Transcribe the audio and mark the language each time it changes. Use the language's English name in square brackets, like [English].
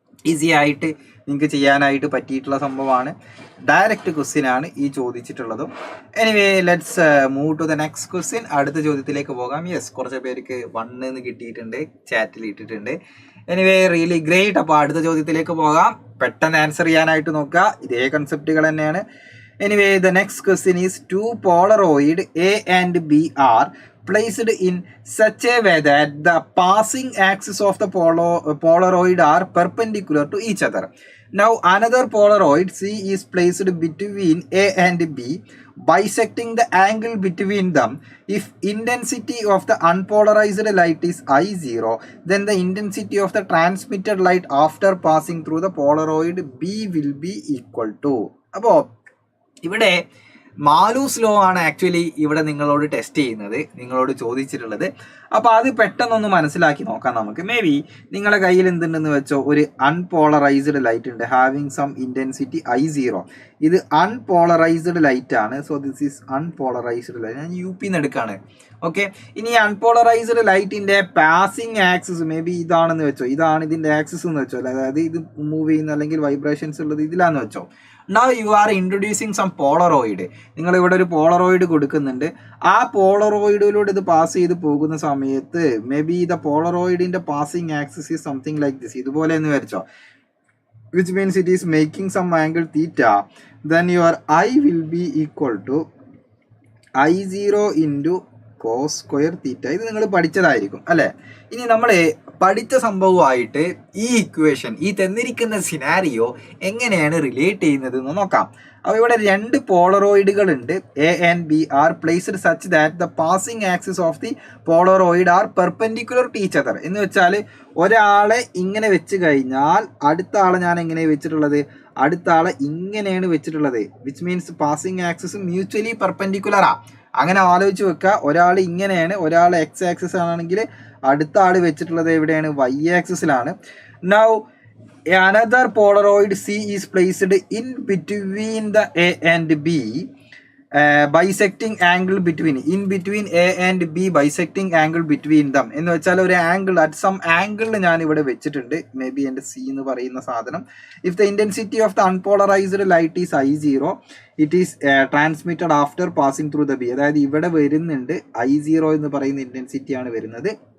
[Malayalam] Easy ആയിട്ട് നിങ്ങൾക്ക് ചെയ്യാനായിട്ട് പറ്റിയിട്ടുള്ള സംഭവമാണ്. ഡയറക്റ്റ് ക്വസ്റ്റ്യൻ ആണ് ഈ ചോദിച്ചിട്ടുള്ളതും. [English] Anyway let's move to the next question. [Malayalam] അടുത്ത ചോദ്യത്തിലേക്ക് പോകാം. യെസ്, കുറച്ച് പേർക്ക് 1 എന്ന് കിട്ടിയിട്ടുണ്ട്, ചാറ്റിൽ ഇട്ടിട്ടുണ്ട്. [English] Anyway really great. [Malayalam] അപ്പോൾ അടുത്ത ചോദ്യത്തിലേക്ക് പോകാം. പെട്ടെന്ന് ആൻസർ ചെയ്യാനായിട്ട് നോക്കുക. ഇതേ കൺസെപ്റ്റുകൾ തന്നെയാണ്. [English] Anyway the next question is 2 Polaroid A and B are placed in such a way that the passing axis of the Polaroid are perpendicular to each other. Now another Polaroid C is placed between A and B, bisecting the angle between them. If intensity of the unpolarized light is I0, then the intensity of the transmitted light after passing through the Polaroid B will be equal to. [Malayalam] അപ്പോൾ ഇവിടെ മാലൂസ് law ആണ് actually ഇവിടെ നിങ്ങളോട് test ചെയ്യുന്നത്, നിങ്ങളോട് ചോദിച്ചിട്ടുള്ളത്. അപ്പോൾ അത് പെട്ടെന്നൊന്ന് മനസ്സിലാക്കി നോക്കാം നമുക്ക്. മേ ബി നിങ്ങളുടെ കയ്യിൽ എന്തുണ്ടെന്ന് വെച്ചോ, ഒരു അൺപോളറൈസ്ഡ് ലൈറ്റ് ഉണ്ട്, [English] Having some intensity I0. [Malayalam] ഇത് അൺപോളറൈസ്ഡ് ലൈറ്റ് ആണ്. [English] So this is unpolarized light. [Malayalam] ഞാൻ UP നിന്ന് എടുക്കുകയാണ്. ഓക്കെ, ഇനി അൺപോളറൈസ്ഡ് ലൈറ്റിന്റെ പാസിംഗ് ആക്സിസ് മേ ബി ഇതാണെന്ന് വെച്ചോ, ഇതാണ് ഇതിന്റെ ആക്സിസ് എന്ന് വെച്ചോ, അതായത് ഇത് മൂവ് ചെയ്യുന്ന അല്ലെങ്കിൽ വൈബ്രേഷൻസ് ഉള്ളത് ഇതിലാന്ന് വെച്ചോ. [English] Now you are introducing some Polaroid. [Malayalam] നിങ്ങൾ ഇവിടെ ഒരു പോളറോയിഡ് കൊടുക്കുന്നുണ്ട്. ആ പോളറോയിഡിലൂടെ ഇത് പാസ് ചെയ്ത് പോകുന്ന സമയത്ത് may be the പോളറോയിഡിന്റെ passing axis [English] is something like this, [Malayalam] ഇതുപോലെ എന്ന് വരച്ചോ, [English] Which means it is making some angle theta. Then your I will be equal to I0 × cos²θ. [Malayalam] ഇത് നിങ്ങൾ പഠിച്ചതായിരിക്കും അല്ലേ? ഇനി നമ്മൾ പഠിച്ച സംഭവമായിട്ട് ഈ ഇക്വേഷൻ, ഈ തന്നിരിക്കുന്ന സിനാരിയോ എങ്ങനെയാണ് റിലേറ്റ് ചെയ്യുന്നത് എന്ന് നോക്കാം. അപ്പോൾ ഇവിടെ 2 പോളറോയിഡുകൾ ഉണ്ട്. [English] A and B are placed such that the passing axis of the Polaroid are perpendicular to each other. [Malayalam] എന്ന് വെച്ചാൽ ഒരാളെ ഇങ്ങനെ വെച്ച് കഴിഞ്ഞാൽ അടുത്ത ആളെ ഞാൻ എങ്ങനെയാണ് വെച്ചിട്ടുള്ളത്? അടുത്ത ആളെ ഇങ്ങനെയാണ് വെച്ചിട്ടുള്ളത്. Which means passing axis mutually പെർപെൻഡിക്കുലറാ. അങ്ങനെ ആലോചിച്ച് വെക്കുക. ഒരാൾ ഇങ്ങനെയാണ്, ഒരാൾ എക്സ് ആക്സിസ് ആണെങ്കിൽ അടുത്ത ആൾ വെച്ചിട്ടുള്ളത് എവിടെയാണ്? Y ആക്സിസിലാണ്. [English] Now another Polaroid C is placed in between the A and B, bisecting angle between A and B, bisecting angle between them. [Malayalam] എന്ന് വെച്ചാൽ ഒരു ആംഗിൾ അറ്റ് സം ആംഗിളിൽ ഞാൻ ഇവിടെ വെച്ചിട്ടുണ്ട്. മേ ബി എൻ്റെ C എന്ന് പറയുന്ന സാധനം. [English] If the intensity of the unpolarized light is I0, it is transmitted after passing through the B. [Malayalam] അതായത് ഇവിടെ വരുന്നുണ്ട് I0 എന്ന് പറയുന്ന ഇന്റൻസിറ്റിയാണ് വരുന്നത്.